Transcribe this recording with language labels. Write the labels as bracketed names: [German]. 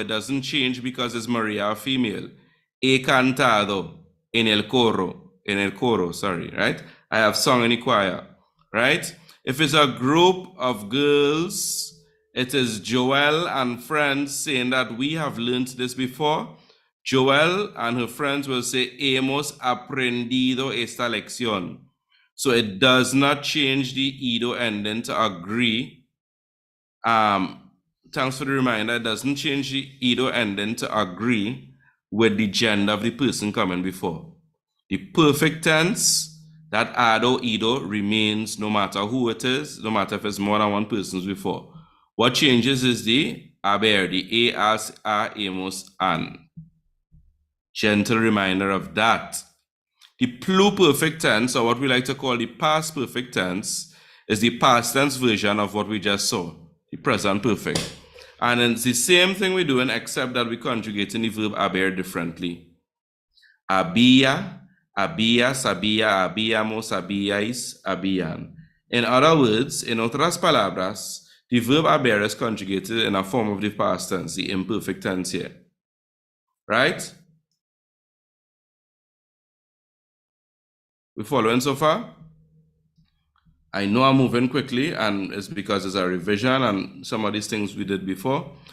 [English] It doesn't change because it's Maria, a female. [Spanish] He cantado. En el coro, [English] sorry, right? I have sung in the choir, right? If it's a group of girls, it is Joelle and friends saying that we have learned this before. Joelle and her friends will say, [Spanish] hemos aprendido esta lección. [English] So it does not change the ido ending to agree. Thanks for the reminder. It doesn't change the ido ending to agree with the gender of the person coming before. The perfect tense, that ado, ido, remains no matter who it is, no matter if it's more than one person's before. What changes is the haber, the a, as, a, amos, an. Gentle reminder of that. The pluperfect tense, or what we like to call the past perfect tense, is the past tense version of what we just saw, the present perfect. And it's the same thing we're doing, except that we're conjugating the verb haber differently. [Spanish] Había, habías, había, habíamos, habíais, habían. [English] In other words, [Spanish] in otras palabras, [English] the verb haber is conjugated in a form of the past tense, the imperfect tense here. Right? We following so far? I know I'm moving quickly, and it's because it's a revision and some of these things we did before.